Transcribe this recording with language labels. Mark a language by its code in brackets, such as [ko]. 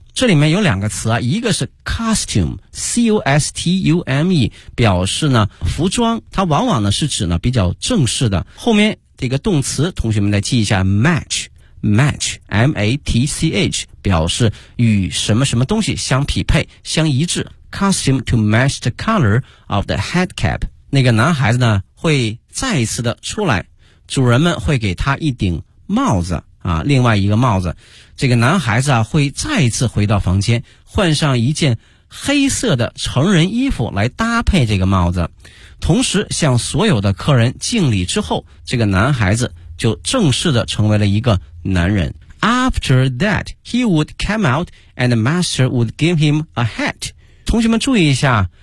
[zh] 这里面有两个词啊，一个是 costume, C-O-S-T-U-M-E, 表示呢服装，它往往呢是指呢比较正式的。后面这个动词同学们再记一下 match, match, M-A-T-C-H, 表示与什么什么东西相匹配相一致。 [en] costume to match the color of the head cap. [zh] 那个男孩子呢会再一次的出来，主人们会给他一顶帽子。啊，另外一个帽子，这个男孩子啊会再一次回到房间，换上一件黑色的成人衣服来搭配这个帽子，同时向所有的客人敬礼之后，这个男孩子就正式的成为了一个男人。 [en] After that, he would come out, and the master would give him a hat. [zh] 同学们注意一下，